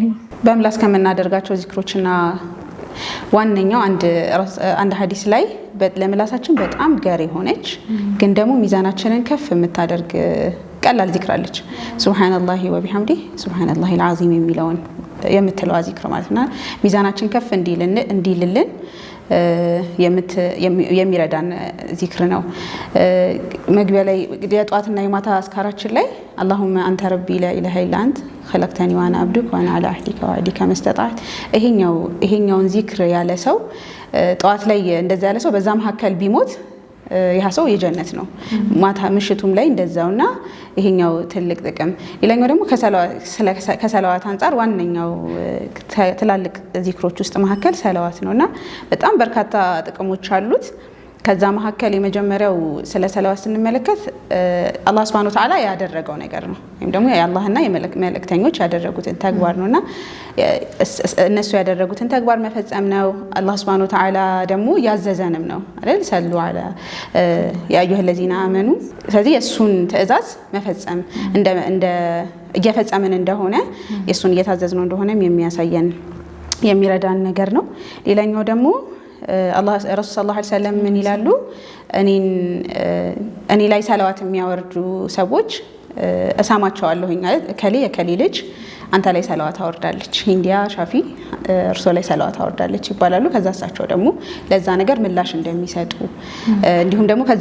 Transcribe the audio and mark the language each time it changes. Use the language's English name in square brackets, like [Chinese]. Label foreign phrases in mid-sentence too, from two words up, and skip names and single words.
[Amharic] በምላስ ከምናደርጋቸው ዚክሮችና ዋነኛው አንድ ሐዲስ ላይ ለምላሳችን በጣም ገር የሆነች ግን ደግሞ ሚዛናችንን ከፍ የምታደርግ ቀላል ዚክር አለች። [Arabic] سبحان الله وبحمده سبحان الله العظيم [Amharic] የሚለውን የምትለው ዚክር ማለት ነው። ሚዛናችን ከፍ እንዲልልን የሚረዳን ዚክር ነው። መግቢያ ላይ የጧትና የማታ አስካራችን ላይ [Arabic] اللهم أنت ربي لا إله إلا أنت خلقتني وانا عبدك وانا على عهدك ووعدك ما [Amharic] استطعت። ይሄኛውን ዚክር ያለ ሰው ጧት ላይ እንደዛ ያለ ሰው በዛ መካከል ቢሞት ያ ሰው የጀነት ነው። ማታ ምሽቱም ላይ እንደዛውና ይሄኛው ትልቅ ጥቅም። ሌላኛው ደግሞ ከሰላዋት አንፃር ዋነኛው ትላልቅ ዚክሮች ውስጥ መካከል ሰላዋት ነውና በጣም በርካታ ጥቅሞች አሉት። ከዛ መካከል የመጀመሪያው ስለ ሰላዋት ስንመለከት አላህ [Arabic] سبحانه وتعالى [Amharic] ያደረገው ነገር ነው ወይም ደግሞ የአላህና የመላእክተኞች ያደረጉትን ተግባር ነውና እነሱ ያደረጉትን ተግባር መፈጸም ነው። አላህ [Arabic] سبحانه وتعالى [Amharic] ደግሞ ያዘዘንም ነው አይደል? ሰሉ አለ [Arabic] يا أيها الذين آمنوا። [Amharic] ስለዚህ የሱን ትእዛዝ መፈጸም እንደ እየፈጸምን እንደሆነ የሱን እየታዘዝነው እንደሆነም የሚያሳየን የሚረዳን ነገር ነው። ሌላኛው ደግሞ አላህ ረሱል [Arabic] صلى الله عليه وسلم [Amharic] ምን ይላሉ? እኔ ላይ ሰላዋት የሚያወርዱ ሰዎች እሳማቸዋለሁኝ ማለት የከሌ ልጅ አንተ ላይ ሰላዋት አወርዳለች፣ ሂንዲያ ሻፊ እርሶ ላይ ሰላዋት አወርዳለች ይባላሉ። ከዛ እሳቸው ደግሞ ለዛ ነገር ምላሽ እንደሚሰጡ እንዲሁም ደግሞ ከዛ